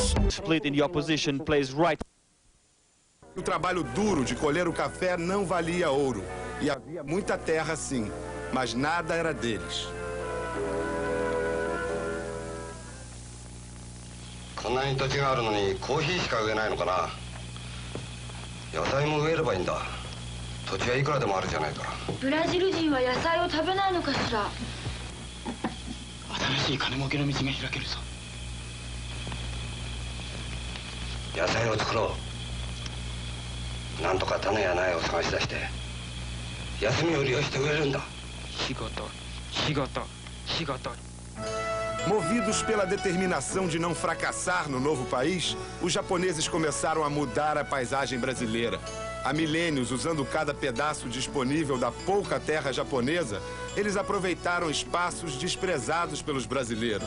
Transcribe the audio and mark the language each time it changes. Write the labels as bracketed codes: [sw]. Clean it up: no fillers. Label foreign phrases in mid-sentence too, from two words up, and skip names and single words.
[en] split in the opposition plays right. [pt] O trabalho duro de colher o café não valia ouro. E havia muita terra, sim, mas nada era deles. [ja] こんなに土地があるのにコーヒーしか植えないのかな。野菜も植えればいいんだ。土地はいくらでもあるじゃないか。ブラジル人は野菜を食べないのかしら。新しい金儲けの道が開けるぞ。野菜を作ろう。なんとか種や苗を探し出して休みを利用して植えるんだ。仕事、仕事、仕事。 [pt] Movidos pela determinação de não fracassar no novo país, os japoneses começaram a mudar a paisagem brasileira. Há milênios, usando cada pedaço disponível da pouca terra japonesa, eles aproveitaram espaços desprezados pelos brasileiros.